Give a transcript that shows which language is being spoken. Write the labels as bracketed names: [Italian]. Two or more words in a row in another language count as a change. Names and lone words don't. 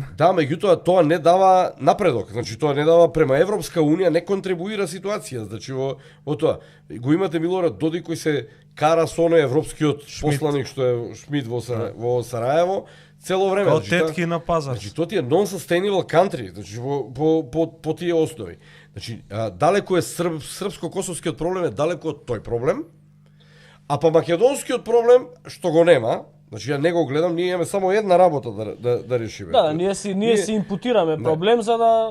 [Macedonian] Да, меѓутоа тоа не дава напредок. Значи тоа не дава према Европска унија, не контрибуира ситуација. Значи во тоа го имате Милорад Додик кој се кара со оној европскиот посланик што е Шмид во Сараево цело време. Од тетки на пазар. Значи тоа ти е [English] non-sustainable country, [Macedonian] значи по тие основи. Значи далеку е српско-косовскиот проблем е далеку од тој проблем. А па македонскиот проблем што го нема. Значи ја не го гледам, ние имаме само една работа да решиме. Да, ние си импутираме проблем за да...